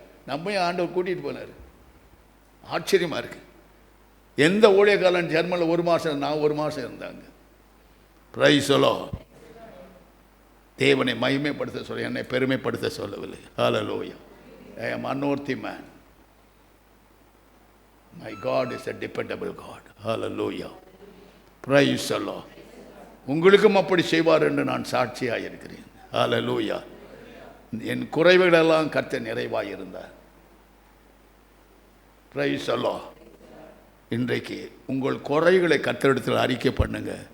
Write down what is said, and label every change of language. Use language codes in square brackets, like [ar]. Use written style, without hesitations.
[ta] நம்மையும் ஆண்டவர் கூட்டிகிட்டு போனார். ஆச்சரியமாக இருக்குது. எந்த ஊழியக்காரன் ஜெர்மனில் 1 மாதம், நான் 1 மாதம் இருந்தாங்க. [en] Praise the Lord. [ta] தேவனை மகிமைப்படுத்த சொல்ல, என்னை பெருமைப்படுத்த சொல்லவில்லை. [en] Hallelujah. I am unworthy man. My God is a dependable God. Hallelujah. Praise the Lord. [ta] உங்களுக்கும் அப்படி செய்வார் என்று நான் சாட்சியாக இருக்கிறேன். ஹல்லேலூயா. என் குறைவுகளெல்லாம் கர்த்தர் நிறைவாக இருந்தார். [en] Praise the Lord. [ta] இன்றைக்கு உங்கள் குறைகளை கர்த்தரிடத்தில் அறிக்கை பண்ணுங்க.